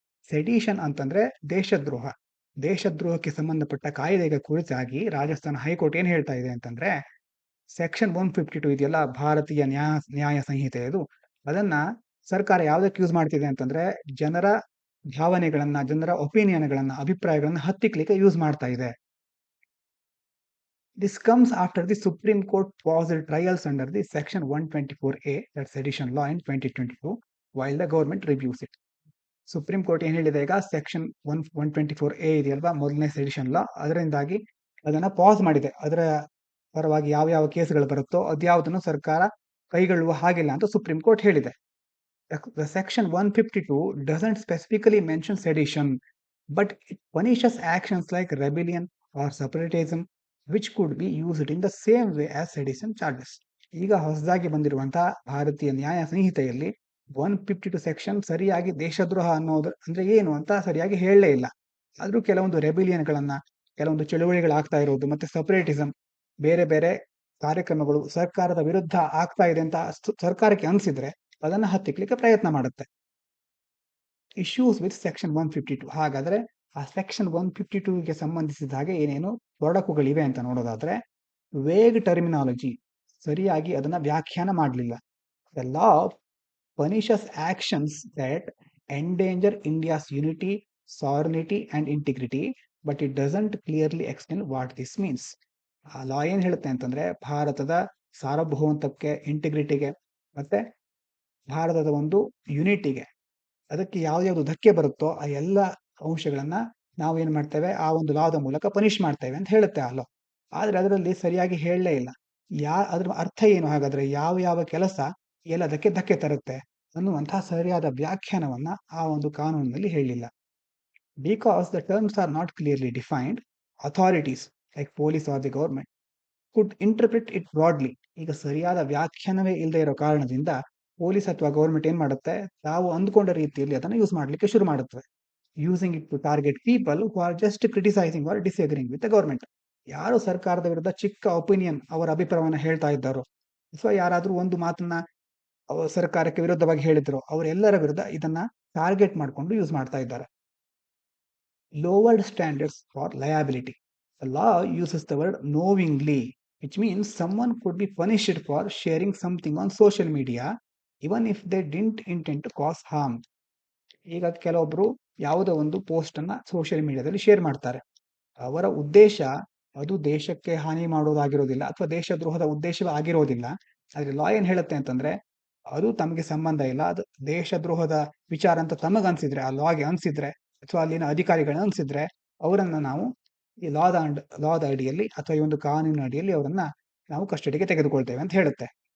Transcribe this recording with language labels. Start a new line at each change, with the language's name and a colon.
Kannada: Sedition ಅಂತಂದ್ರೆ ದೇಶದ್ರೋಹ. ದೇಶದ್ರೋಹಕ್ಕೆ ಸಂಬಂಧಪಟ್ಟ ಕಾಯ್ದೆಗೆ ಕುರಿತಾಗಿ ರಾಜಸ್ಥಾನ ಹೈಕೋರ್ಟ್ ಏನ್ ಹೇಳ್ತಾ ಇದೆ ಅಂತಂದ್ರೆ, ಸೆಕ್ಷನ್ 152 ಇದೆಯಲ್ಲ ಭಾರತೀಯ ನ್ಯಾಯ ಸಂಹಿತೆ, ಅದನ್ನ ಸರ್ಕಾರ ಯಾವ್ದಕ್ಕೆ ಯೂಸ್ ಮಾಡ್ತಿದೆ ಅಂತಂದ್ರೆ ಜನರ ಭಾವನೆಗಳನ್ನ, ಜನರ ಒಪಿನಿಯನ್ಗಳನ್ನ, ಅಭಿಪ್ರಾಯಗಳನ್ನ ಹತ್ತಿಕ್ಲಿಕ್ಕೆ ಯೂಸ್ ಮಾಡ್ತಾ ಇದೆ.
English: This comes after the Supreme Court paused trials under the Section 124A, that sedition law, in 2022, while the government reviews it.
Kannada: Supreme court ಏನ್ ಹೇಳಿದೆ, ಈಗ ಸೆಕ್ಷನ್ 124A ಇದೆಯಲ್ವಾ, ಮೊದಲನೇ ಸೆಡಿಷನ್ ಲಾ, ಅದರಿಂದಾಗಿ ಅದನ್ನ ಪಾಸ್ ಮಾಡಿದೆ. ಅದರ ಪರವಾಗಿ ಯಾವ ಕೇಸ್ಗಳು ಬರುತ್ತೋ ಅದ್ಯಾವುದನ್ನು ಸರ್ಕಾರ ಕೈಗೊಳ್ಳುವ ಹಾಗಿಲ್ಲ ಅಂತ ಸುಪ್ರೀಂ ಕೋರ್ಟ್ ಹೇಳಿದೆ.
English: The section 152 doesn't specifically mention sedition, but it punishes actions like rebellion or separatism, which could be used in the same way as sedition charges.
Kannada: ಈಗ ಹೊಸದಾಗಿ ಬಂದಿರುವಂತಹ ಭಾರತೀಯ ನ್ಯಾಯ ಸಂಹಿತೆಯಲ್ಲಿ 152 ಸೆಕ್ಷನ್ ಸರಿಯಾಗಿ ದೇಶದ್ರೋಹ ಅನ್ನೋದು ಅಂದ್ರೆ ಏನು ಅಂತ ಸರಿಯಾಗಿ ಹೇಳಲೇ ಇಲ್ಲ. ಆದ್ರೂ ಕೆಲವೊಂದು ರೆಬಿಲಿಯನ್ಗಳನ್ನ, ಕೆಲವೊಂದು ಚಳುವಳಿಗಳಾಗ್ತಾ ಇರೋದು ಮತ್ತೆ ಸಪರೇಟಿಸಂ, ಬೇರೆ ಬೇರೆ ಕಾರ್ಯಕ್ರಮಗಳು ಸರ್ಕಾರದ ವಿರುದ್ಧ ಆಗ್ತಾ ಇದೆ ಅಂತ ಸರ್ಕಾರಕ್ಕೆ ಅನ್ಸಿದ್ರೆ ಅದನ್ನ ಹತ್ತಿಕ್ಲಿಕ್ಕೆ ಪ್ರಯತ್ನ ಮಾಡುತ್ತೆ.
English: Issues with section 152.
Kannada: ಹಾಗಾದ್ರೆ ಆ ಸೆಕ್ಷನ್ 152ಗೆ ಸಂಬಂಧಿಸಿದ ಹಾಗೆ ಏನೇನು ತೊಡಕುಗಳಿವೆ ಅಂತ ನೋಡೋದಾದ್ರೆ,
English: vague terminology,
Kannada: ಸರಿಯಾಗಿ ಅದನ್ನ ವ್ಯಾಖ್ಯಾನ ಮಾಡಲಿಲ್ಲ.
English: The law punishes actions that endanger India's unity, sovereignty and integrity, but it doesn't clearly explain what this means.
Kannada: ಆ ಲಾ ಏನ್ ಹೇಳುತ್ತೆ ಅಂತಂದ್ರೆ, ಭಾರತದ ಸಾರ್ವಭೌಮತ್ವಕ್ಕೆ, ಇಂಟಿಗ್ರಿಟಿಗೆ ಮತ್ತೆ ಭಾರತದ ಒಂದು ಯುನಿಟಿಗೆ, ಅದಕ್ಕೆ ಯಾವ್ದು ಧಕ್ಕೆ ಬರುತ್ತೋ ಆ ಎಲ್ಲ ಅಂಶಗಳನ್ನ ನಾವು ಏನ್ ಮಾಡ್ತೇವೆ, ಆ ಒಂದು ಲಾದ ಮೂಲಕ ಪನಿಷ್ ಮಾಡ್ತೇವೆ ಅಂತ ಹೇಳುತ್ತೆ ಆ ಲಾ. ಆದ್ರೆ ಅದರಲ್ಲಿ ಸರಿಯಾಗಿ ಹೇಳಲೇ ಇಲ್ಲ. ಅದ್ರ ಅರ್ಥ ಏನು, ಹಾಗಾದ್ರೆ ಯಾವ ಕೆಲಸ ಎಲ್ಲದಕ್ಕೆ ಧಕ್ಕೆ ತರುತ್ತೆ ಅನ್ನುವಂತಹ ಸರಿಯಾದ ವ್ಯಾಖ್ಯಾನವನ್ನ ಆ ಒಂದು ಕಾನೂನಿನಲ್ಲಿ ಹೇಳಿಲ್ಲ.
English: Because the terms are not clearly defined, authorities like police or the government could interpret it broadly.
Kannada: ಈಗ ಸರಿಯಾದ ವ್ಯಾಖ್ಯಾನವೇ ಇಲ್ಲದೆ ಇರೋ ಕಾರಣದಿಂದ ಪೊಲೀಸ್ ಅಥವಾ ಗವರ್ಮೆಂಟ್ ಏನ್ ಮಾಡುತ್ತೆ, ತಾವು ಅಂದ್ಕೊಂಡ ರೀತಿಯಲ್ಲಿ ಅದನ್ನು ಯೂಸ್ ಮಾಡ್ಲಿಕ್ಕೆ ಶುರು ಮಾಡುತ್ತವೆ.
English: Using it to target people who are just criticising or disagreeing with the government.
Kannada: ಯಾರು ಸರ್ಕಾರದ ವಿರುದ್ಧ ಚಿಕ್ಕ ಒಪಿನಿಯನ್, ಅವರ ಅಭಿಪ್ರಾಯವನ್ನು ಹೇಳ್ತಾ ಇದ್ದಾರೋ, ಅಥವಾ ಯಾರಾದ್ರೂ ಒಂದು ಮಾತನ್ನ ಸರ್ಕಾರಕ್ಕೆ ವಿರುದ್ಧವಾಗಿ ಹೇಳಿದ್ರು, ಅವರೆಲ್ಲರ ವಿರುದ್ಧ ಇದನ್ನ ಟಾರ್ಗೆಟ್ ಮಾಡಿಕೊಂಡು ಯೂಸ್ ಮಾಡ್ತಾ ಇದ್ದಾರೆ.
English: Lowered standards for liability. The law uses the word knowingly, which means someone could be punished for sharing something on social media even if they didn't intend to cause harm.
Kannada: ಈಗ ಕೆಲವೊಬ್ರು ಯಾವುದೋ ಒಂದು post ಅನ್ನ social ಮೀಡಿಯಾದಲ್ಲಿ share ಮಾಡ್ತಾರೆ. ಅವರ ಉದ್ದೇಶ ಅದು ದೇಶಕ್ಕೆ ಹಾನಿ ಮಾಡೋದಾಗಿರೋದಿಲ್ಲ ಅಥವಾ ದೇಶದ್ರೋಹದ ಉದ್ದೇಶವೇ ಆಗಿರೋದಿಲ್ಲ. ಆದ್ರೆ ಲಾ ಏನ್ ಹೇಳುತ್ತೆ ಅಂತಂದ್ರೆ, ಅದು ತಮಗೆ ಸಂಬಂಧ ಇಲ್ಲ, ಅದು ದೇಶದ್ರೋಹದ ವಿಚಾರ ಅಂತ ತಮಗ ಅನ್ಸಿದ್ರೆ, ಆ ಲಾಗೆ ಅನ್ಸಿದ್ರೆ ಅಥವಾ ಅಲ್ಲಿನ ಅಧಿಕಾರಿಗಳನ್ನ ಅನ್ಸಿದ್ರೆ, ಅವರನ್ನ ನಾವು ಈ ಲಾದ ಅಡಿಯಲ್ಲಿ ಅಥವಾ ಈ ಒಂದು ಕಾನೂನಿನ ಅಡಿಯಲ್ಲಿ ಅವರನ್ನ ನಾವು ಕಸ್ಟಡಿಗೆ ತೆಗೆದುಕೊಳ್ತೇವೆ ಅಂತ ಹೇಳುತ್ತೆ.